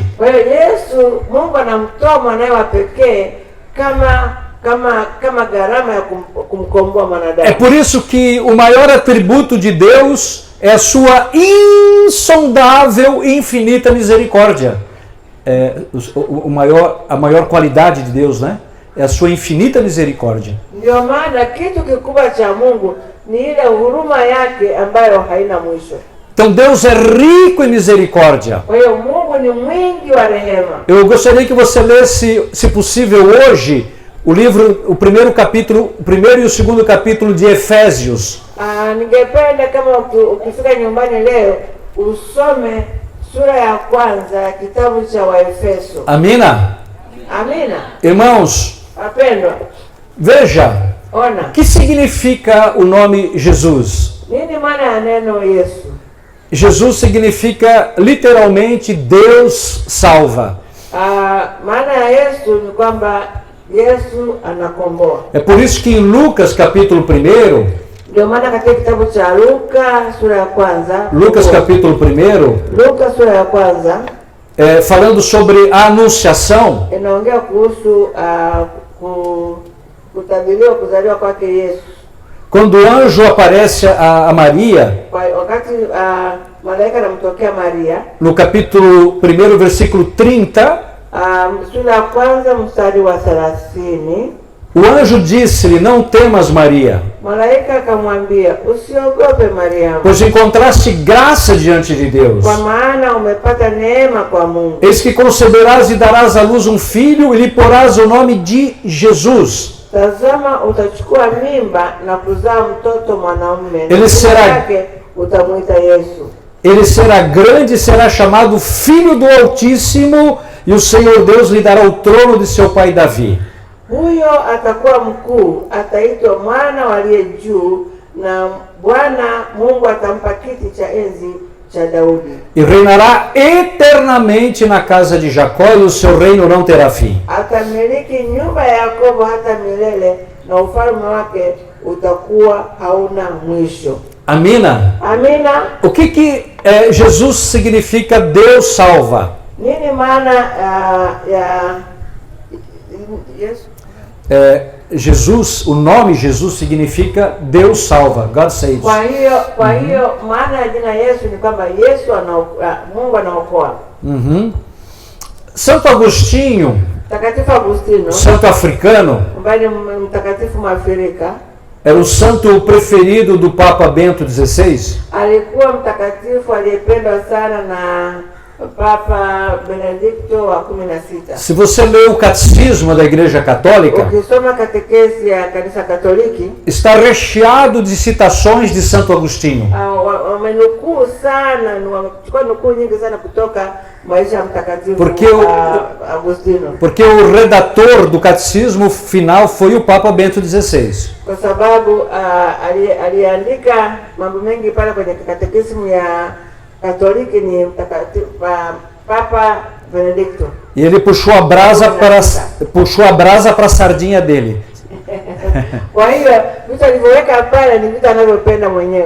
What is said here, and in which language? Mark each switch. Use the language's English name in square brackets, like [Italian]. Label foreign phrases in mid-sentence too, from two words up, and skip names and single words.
[Swahili] Kwa hiyo Yesu, Mungu anamtoa mwanae wa pekee kama gharama ya kumkomboa mwanadamu. [Portuguese] É por isso que o maior atributo de Deus é a sua insondável e infinita misericórdia. A maior qualidade de Deus, né? É a sua infinita misericórdia. [Swahili] Ndio maana kitu kikubwa cha Mungu ni ile huruma yake ambayo haina mwisho. [Portuguese] Então Deus é rico em misericórdia. [Swahili] Kwa hiyo Mungu ni mwingi wa rehema. [Portuguese] Eu gostaria que você lesse, se possível, hoje o primeiro e o segundo capítulo de Efésios. [Swahili] Ningependa kama ukifika nyumbani leo usome sura ya kwanza ya kitabu cha Waefeso. Amina? Amina. [Portuguese] Irmãos, [Swahili] Wapendwa, [Portuguese] veja, [Swahili] ona. [Portuguese] o que significa o nome Jesus? [Swahili] Nini maana ya neno Yesu? [Portuguese] Jesus significa literalmente Deus salva. [Swahili] Maana ya Yesu ni kwamba Yesu anakomboa. [Portuguese] É por isso que em Lucas capítulo 1, [Swahili] Ndio maana katika kitabu cha Luka sura ya kwanza, [Portuguese] Lucas capítulo 1, [Swahili] Luka sura ya kwanza [Portuguese] falando sobre a anunciação, [Swahili] inaongea kuhusu kutabiriwa kuzaliwa kwake Yesu. [Portuguese] quando o anjo aparece a Maria, [Swahili] Wakati malaika anamtokea Maria, [Portuguese] no capítulo 1, versículo 30, [Swahili] sura ya kwanza mstari wa 30, [Portuguese] o anjo disse-lhe: não temas, Maria, [Swahili] malaika akamwambia, usiogope Mariamu, [Portuguese] pois encontraste graça diante de Deus. [Swahili] kwa maana umepata neema kwa Mungu. [Portuguese] Eis que conceberás e darás à luz um filho e lhe porás o nome de Jesus. [Swahili] Tazama, utachukua mimba na kuzaa mtoto mwanaume, [Portuguese] Ele [Swahili] na [Portuguese] será- [Swahili] jina lake utamwita Yesu. [Portuguese] Ele será grande e será chamado Filho do Altíssimo, e o Senhor Deus lhe dará o trono de seu pai Davi. [Swahili] Huyo atakuwa mkuu, ataitwa mwana wa aliye juu, na Bwana Mungu atampa kiti cha enzi cha Daudi. [Portuguese] E reinará eternamente na casa de Jacó, e o seu reino não terá fim. [Swahili] Atamiliki nyumba ya Yakobo hata milele, na ufalme wake utakuwa hauna mwisho. Amina? Amina. [Portuguese] O que Jesus significa Deus salva? [Swahili] Nini maana ya Yesu? [Portuguese] Jesus, o nome Jesus significa Deus salva, [English] God saves. [Swahili] Kwa hiyo maana ya jina Yesu ni kwamba Yesu Mungu anaokoa. [Portuguese] Santo Agostinho, [Swahili] Mtakatifu Agustino, [Portuguese] santo africano, [Swahili] ambaye ni mtakatifu Mwafrika, [Portuguese] era o santo preferido do Papa Bento XVI. [Swahili] alikuwa mtakatifu aliyependwa sana na Papa Benedicto wa 16. [Portuguese] Se você lê o catecismo da Igreja Católica, [Swahili] Ukisoma katekesi ya kanisa Katoliki, [Portuguese] está recheado de citações de Santo Agostinho. [Swahili] wamenukuu sana, wamechukua nukuu nyingi sana kutoka maisha ya mtakatifu Agustino. [Portuguese] Porque o redator do catecismo final foi o Papa Bento XVI. [Swahili] Kwa sababu aliandika mambo mengi pale kwenye katekisimu ya Katoliki ni mtakatifu Papa Benedicto. [Portuguese] E ele puxou a brasa para a sardinha dele. [Swahili] Kwa hiyo vitu alivyoweka pale ni vitu anavyopenda mwenyewe.